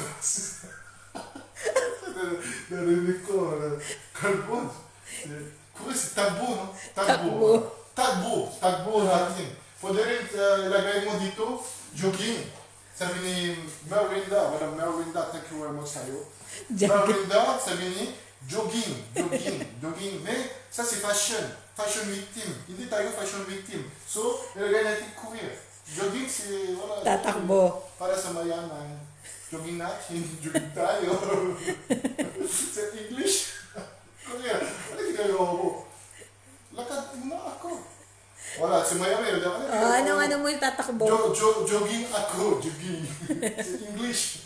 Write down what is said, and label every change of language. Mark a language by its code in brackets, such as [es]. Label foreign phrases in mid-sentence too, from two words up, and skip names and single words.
[tl] Narinig ko, kalbo. Kuri si tagbo, no? Tagbo. Tagbo natin. Pwede rin ilagay mo dito, jogging. Sabi ni Merinda, Madam Merinda, [en] thank you very much [tl] sa'yo. Jogging. Merinda, sabi ni, jogging. [fr] Mais, ça c'est [en] fashion victim. [tl] Hindi tayo [en] fashion victim. [tl] So, ilagay natin career. Jogging, [fr] c'est, voilà. [tl] Tatakbo. Para sa mayaman. Jogging natin, jogging tayo. Sa English. Career. Ano ginagawa mo? Lakad muna ako. Wala, si mayaman. Ano mo yung tatakbo? Jogging ako, jogging. Sa English.